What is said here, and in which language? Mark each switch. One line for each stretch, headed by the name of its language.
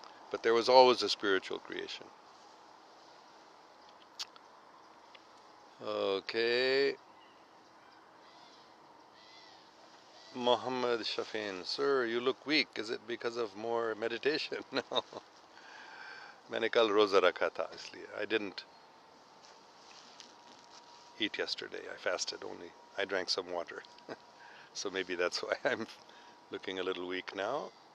English: But there was always a spiritual creation. Okay. Muhammad Shafin, sir, you look weak. Is it because of more meditation? No.
Urdu: میں نے کل روزہ رکھا تھا، اس لیے
English: I didn't eat yesterday. I fasted only. I drank some water. So maybe that's why I'm looking a little weak now.